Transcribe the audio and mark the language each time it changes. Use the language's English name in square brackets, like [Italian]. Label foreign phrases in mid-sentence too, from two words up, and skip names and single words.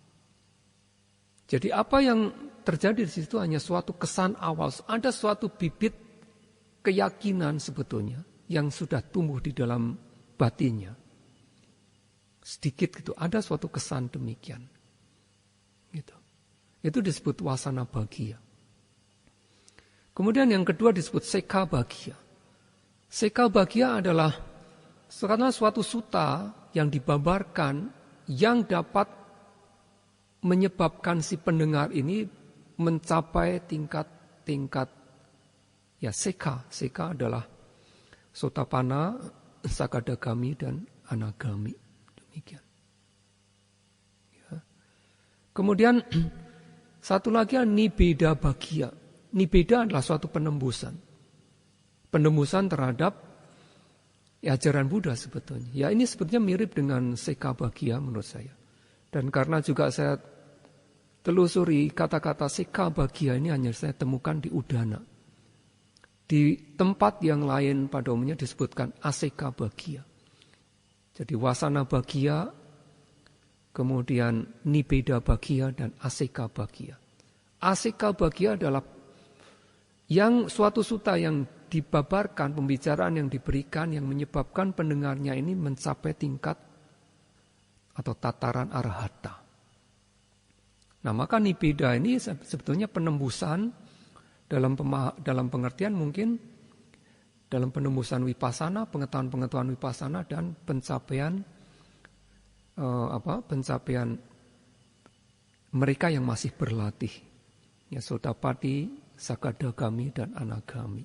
[Indonesian] Jadi apa yang terjadi di situ hanya suatu kesan awal. Ada suatu bibit keyakinan sebetulnya yang sudah tumbuh di dalam batinnya. Sedikit gitu, ada suatu kesan demikian. Gitu. Itu disebut [Pali] wasana bagia. [Indonesian] Kemudian yang kedua disebut [Pali] seka bagia. Seka bagia [Indonesian] adalah suatu sutta yang dibabarkan yang dapat menyebabkan si pendengar ini mencapai tingkat ya seka. Seka adalah Sotapanna, Sakadagami, dan Anagami. Demikian. Ya. Kemudian satu lagi [Pali] nibeda bagia. [Indonesian] Nibeda adalah suatu penembusan. Penembusan terhadap ajaran Buddha sebetulnya. Ya ini sebetulnya mirip dengan [Pali] seka bagia [Indonesian] menurut saya. Dan karena juga saya telusuri kata-kata [Pali] seka bagia [Indonesian] ini hanya saya temukan di Udana. Di tempat yang lain pada umumnya disebutkan [Pali] aseka bagia. [Indonesian] Jadi [Pali] wasana bagia, [Indonesian] kemudian [Pali] nibeda bagia, [Indonesian] dan [Pali] aseka bagia. Aseka bagia [Indonesian] adalah yang suatu sutta yang dibabarkan, pembicaraan yang diberikan yang menyebabkan pendengarnya ini mencapai tingkat atau tataran arahata. Nah maka nibeda ini sebetulnya penembusan dalam pengertian mungkin dalam penembusan wipasana, pengetahuan wipasana, dan pencapaian mereka yang masih berlatih, ya Sotapati, Sakadagami, dan Anagami.